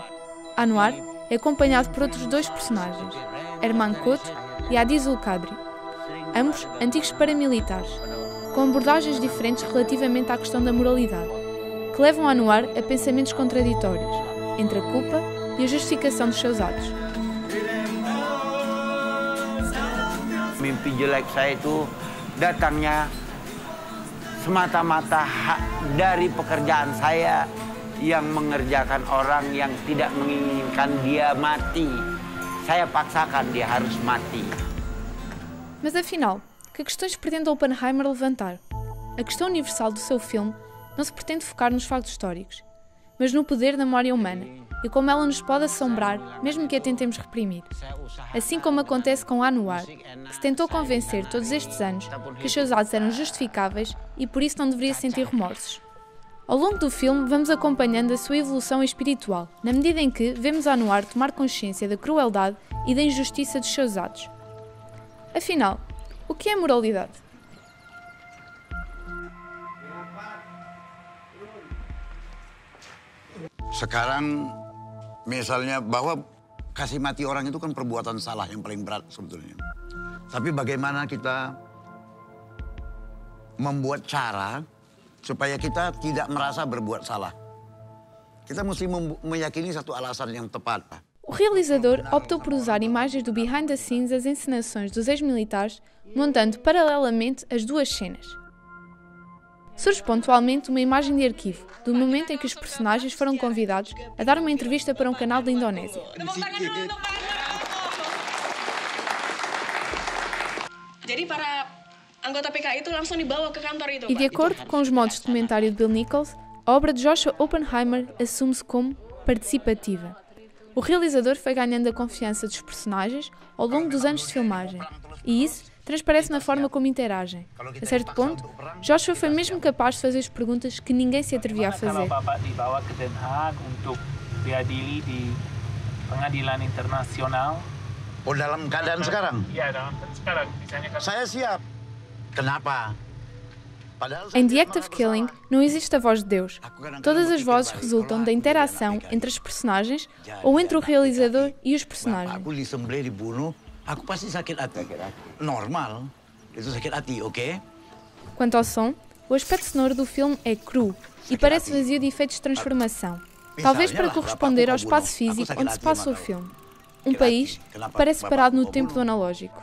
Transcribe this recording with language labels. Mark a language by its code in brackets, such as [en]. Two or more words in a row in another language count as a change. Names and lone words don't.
[pt] Anwar é acompanhado por outros 2 personagens, Herman Koto e Adi Zulkadri, ambos antigos paramilitares, com abordagens diferentes relativamente à questão da moralidade, que levam Anwar a pensamentos contraditórios entre a culpa e a justificação dos seus atos. [id] Mimpi jelek saya itu datangnya semata-mata dari pekerjaan saya yang mengerjakan orang yang tidak menginginkan dia mati. Saya paksakan dia harus mati. [pt] Mas afinal, que questões pretende Oppenheimer levantar? A questão universal do seu filme não se pretende focar nos factos históricos, mas no poder da memória humana e como ela nos pode assombrar, mesmo que a tentemos reprimir. Assim como acontece com Anwar, que se tentou convencer todos estes anos que os seus atos eram justificáveis e por isso não deveria sentir remorsos. Ao longo do filme, vamos acompanhando a sua evolução espiritual, na medida em que vemos Anwar tomar consciência da crueldade e da injustiça dos seus atos. Afinal, o que é moralidade? [id] Sekarang misalnya bahwa kasih mati orang itu kan perbuatan salah yang paling berat sebetulnya. Tapi bagaimana kita membuat cara supaya kita tidak merasa berbuat salah. Kita mesti meyakini satu alasan yang tepat. [pt] O realizador optou por usar imagens do [en] behind the scenes [pt] das encenações dos ex-militares, montando paralelamente as 2 cenas. Surge pontualmente uma imagem de arquivo do momento em que os personagens foram convidados a dar uma entrevista para um canal da Indonésia. E de acordo com os modos de comentário de Bill Nichols, a obra de Joshua Oppenheimer assume-se como participativa. O realizador foi ganhando a confiança dos personagens ao longo dos anos de filmagem, e isso transparece na forma como interagem. A certo ponto, Joshua foi mesmo capaz de fazer as perguntas que ninguém se atrevia a fazer. [id] Oh, dalam keadaan sekarang? Iya, dalam sekarang. Saya siap. Kenapa? [pt] Em The Act of Killing, não existe a voz de Deus. Todas as vozes resultam da interação entre os personagens ou entre o realizador e os personagens. [id] Aku disembelih, dibunuh, aku pasti sakit hati. Normal. Itu sakit hati, ok? [pt] Quanto ao som, o aspecto sonoro do filme é cru e parece vazio de efeitos de transformação, talvez para corresponder ao espaço físico onde se passa o filme. Um país que parece parado no tempo do analógico.